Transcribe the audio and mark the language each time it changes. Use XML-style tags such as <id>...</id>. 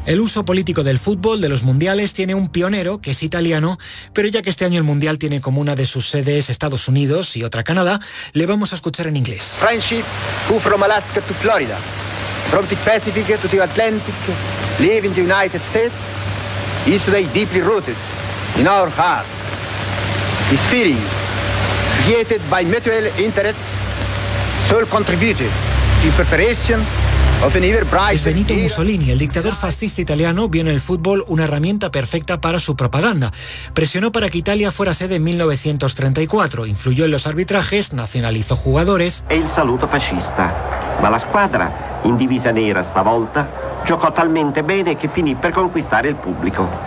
<es>El uso político del fútbol, de los mundiales, tiene un pionero, que es italiano, pero ya que este año el mundial tiene como una de sus sedes Estados Unidos y otra Canadá, le vamos a escuchar en inglés.</es> <en>Friendship, who from Alaska to Florida, from the Pacific to the Atlantic, live in the United States, is today deeply rooted in our heart. This feeling, created by mutual interest,</en> <es>es Benito Mussolini, el dictador fascista italiano, vio en el fútbol una herramienta perfecta para su propaganda. Presionó para que Italia fuera sede en 1934, influyó en los arbitrajes, nacionalizó jugadores. El saludo fascista,</es> <it>ma la squadra in divisa nera stavolta giocò talmente bene che finì per conquistare il pubblico.</it>